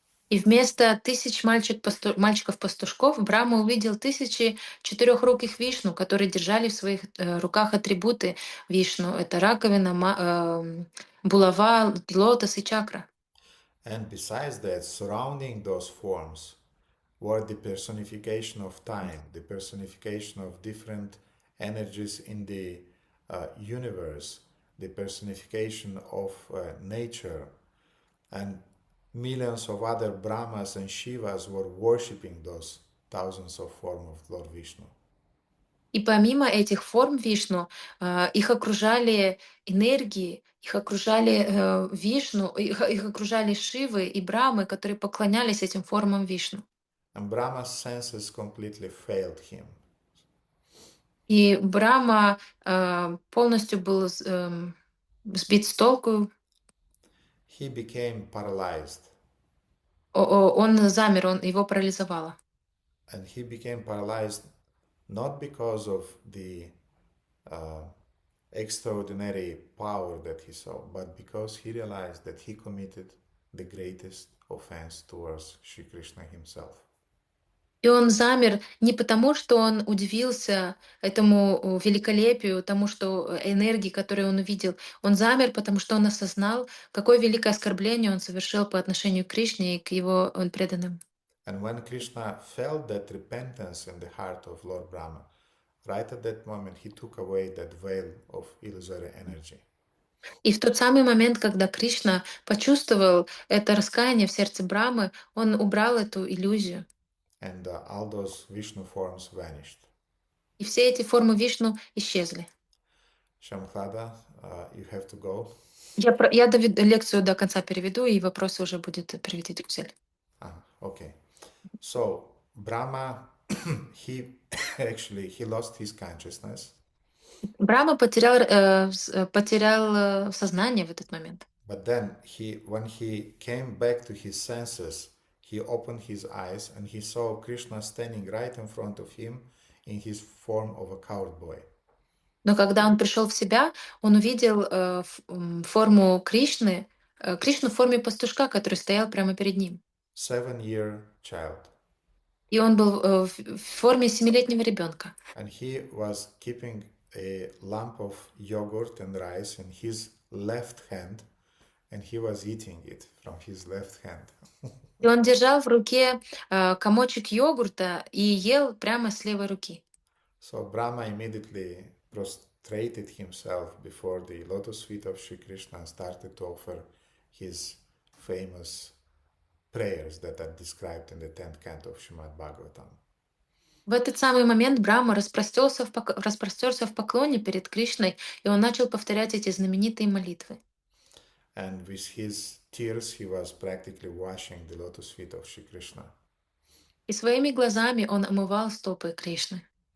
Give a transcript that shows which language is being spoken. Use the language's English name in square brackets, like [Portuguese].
[Russian] И вместо тысяч мальчиков-пастушков Брахма увидел тысячи четырехруких Вишну, которые держали в своих руках атрибуты Вишну. Это раковина, булава, лотос и чакра. [English] And besides that, surrounding those forms were the personification of time, the personification of different energies in the universe, the personification of nature, and millions of other Brahmas and Shivas were worshipping those thousands of forms of Lord Vishnu. [Russian] И помимо этих форм Вишну, их окружали энергии, их окружали Вишну, их окружали Шивы и Брамы, которые поклонялись этим формам Вишну. [English] And Brahma's senses completely failed him. [Russian] И Брама полностью был сбит с толку. [English] He became paralyzed. [Russian] Он замер, его парализовало. [English] And he became paralyzed not because of the extraordinary power that he saw, but because he realized that he committed the greatest offense towards Shri Krishna himself. [Russian] И он замер не потому, что он удивился этому великолепию, тому, что энергии, которые он увидел. Он замер, потому что он осознал, какое великое оскорбление он совершил по отношению к Кришне и к его преданным. [English] And when Krishna felt that repentance in the heart of Lord Brahma, right at that moment he took away that veil of illusory energy. [Russian] И в тот самый момент, когда Кришна почувствовал это раскаяние в сердце Брамы, он убрал эту иллюзию. [English] And all those Vishnu forms vanished. [Russian] И все эти формы Вишну исчезли. [English] Shamkhada, you have to go. [Russian] Я лекцию до конца переведу, и вопросы уже будет переводить Гузель. [English] Okay. So Brahma, he he lost his consciousness, [Russian] Брахма потерял сознание в этот момент. [English] but then when he came back to his senses, he opened his eyes and he saw Krishna standing right in front of him in his form of a cowboy. [Russian] Но когда он пришел в себя, он увидел форму Кришны, Кришну в форме пастушка, который стоял прямо перед ним. [English] 7-year child. [Russian] И он был в форме 7-летнего ребенка. [English] And he was keeping a lump of yogurt and rice in his left hand, and he was eating it from his left hand. [Russian] И он держал в руке комочек йогурта и ел прямо с левой руки. [English] So Brahma immediately prostrated himself before the lotus feet of Sri Krishna and started to offer his famous prayers that are described in the 10th canto of Srimad Bhagavatam. [Russian] В этот самый момент Брахма распростерся в поклоне перед Кришной, и он начал повторять эти знаменитые молитвы. [English] And with his tears he was practically washing the lotus feet of Sri Krishna. [Russian] И своими глазами он омывал стопы Кришны.